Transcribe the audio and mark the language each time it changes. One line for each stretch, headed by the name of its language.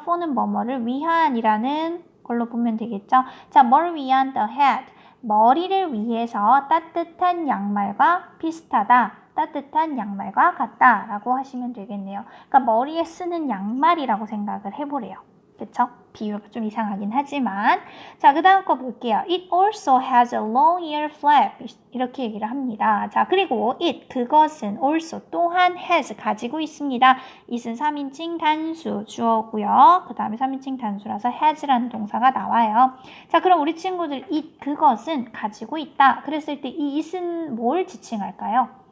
Korean: for는 뭐뭐를 위한이라는 걸로 보면 되겠죠? 자, 뭘 위한? the head, 머리를 위해서 따뜻한 양말과 비슷하다. 따뜻한 양말과 같다 라고 하시면 되겠네요. 그러니까 머리에 쓰는 양말이라고 생각을 해보래요. 그쵸? 비유가 좀 이상하긴 하지만 자, 그 다음 거 볼게요.
English: It also has a long ear flap
Korean: 이렇게 얘기를 합니다. 자, 그리고 그것은 also 또한 has 가지고 있습니다. it은 3인칭 단수 주어고요. 그 다음에 3인칭 단수라서 has라는 동사가 나와요. 자, 그럼 우리 친구들 그것은 가지고 있다. 그랬을 때 이 it은 뭘 지칭할까요?